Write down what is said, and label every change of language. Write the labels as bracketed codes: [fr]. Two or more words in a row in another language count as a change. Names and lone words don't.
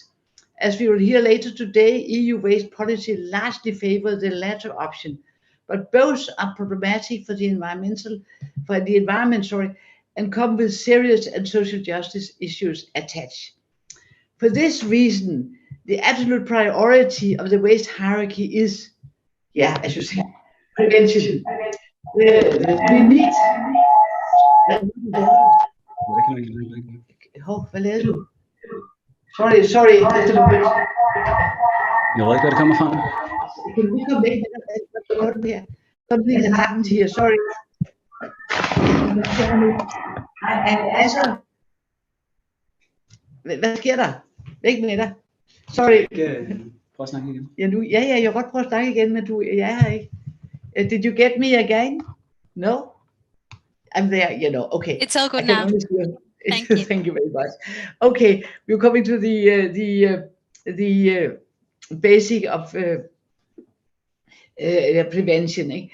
[en] As we will hear later today, EU waste policy largely favors the latter option, but both are problematic for the environment, and come with serious and social justice issues attached. For this reason, the absolute priority of the waste hierarchy is, as you say, prevention. We need. [da] Hvad lavede du? [en] Sorry, just a little bit. [da] Jeg ved ikke, hvad det kommer fra. [en] Can we come back? Something has happened here, sorry. [da] Altså, hvad sker der? Væk med dig. Sorry. Prøv at snakke igen. Jeg kan godt prøve at snakke igen, men jeg er her ikke. [en] Did you get me again? No? I'm there, you know. Okay. It's all good now. Thank you. Thank you very much. Okay, we're coming to the basic of prevention, eh?